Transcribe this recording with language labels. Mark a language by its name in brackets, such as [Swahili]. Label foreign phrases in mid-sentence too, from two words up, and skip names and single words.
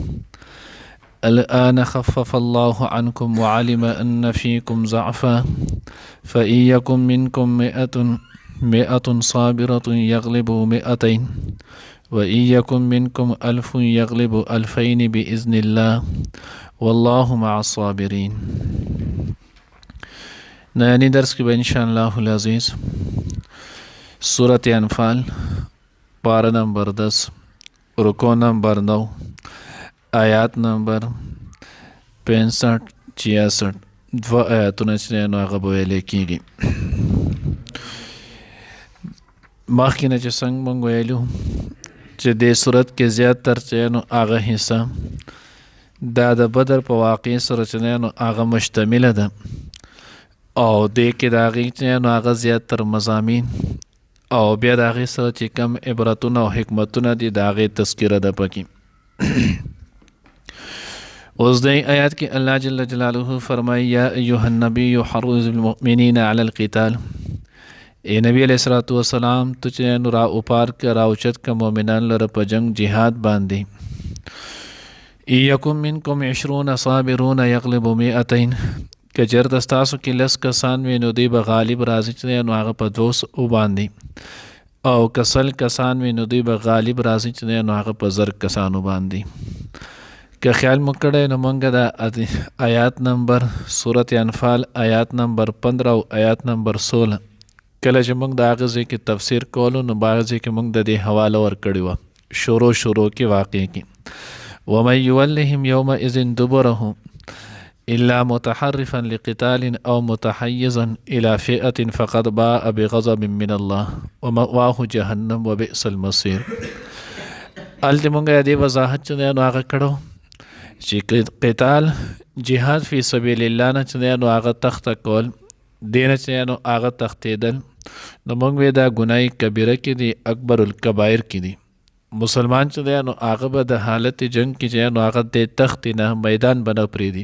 [Arabic] الآن خفف الله عنكم وعلم أن فيكم ضعفا فإن يكن منكم 100 صابرة يغلبوا 200 وإن يكن منكم 1000 يغلبوا 2000 بإذن الله والله مع الصابرين. [Pashto] نانی درس کی [Arabic] انشاءاللہ العزیز [Pashto] سورة انفال پارہ نمبر 10 رکو نمبر 9 آیات نمبر 65-66 دو آیاتونه چې نو هغه به ویلی کېږي. مخکې نه چې څنګه موږ ویلو چې دې صورت کې زیاتر چې نو هغه حصه دا د بدر په واقعې سره چې نو هغه مشتمله ده او دې کې د هغې چې نو هغه زیاتر مضامین او بیا د هغې سره چې کم عبرتونه او حکمتونه دي د هغې تذکره ده پکې. اوس دې آیات کې الله جل جلاله فرمایي [Arabic] یا ایها النبی حرض المؤمنین علی القتال. [Urdu] اے نبی [Arabic] علیہ الصلوۃ والسلام [Pashto] تو چې نو را اوپار که را اوچت که مؤمنان لره په جنگ جهاد باندې. [Arabic] ان یکن منکم 20 صابرون یغلبوا 200 [Pashto] که چېرته ستاسو کې 10 کسان وي نو دوی به غالب راځي چې نو هغه په 200 باندې او که 100 کسان وي نو دوی به غالب راځي چې نو هغه په 1000 کسانو باندې. که خیال مو کړی نو مونږ د آیات نمبر سورة انفال آیات نمبر 15 او آیات نمبر 16 کله چې مونږ د هغه ځای کې تفسیر کولو نو بعض ځای کې مونږ د دې حواله ورکړې وه شروع کې واقع کې [Arabic] ومن یولهم یومئذ دبره الا متحرفا لقتال او متحیزا الى فئة فقد باء بغضب من الله ومأواه جهنم وبئس المصير. [Pashto] هلته مونږ دې وضاحت چې نو هغه کړو چې قتال [Arabic] جهاد فی سبیل الله [Pashto] نه چې نو هغه تخته کول دې نه چې نو هغه تختېدل نو موږ وی دا ګناه کبیره کې دي [Arabic] اکبر الکبائر [Pashto] کې دي. مسلمان چې نو هغه به د حالت جنگ کې چې نو هغه د تخت نه میدان بنه پرېږدي.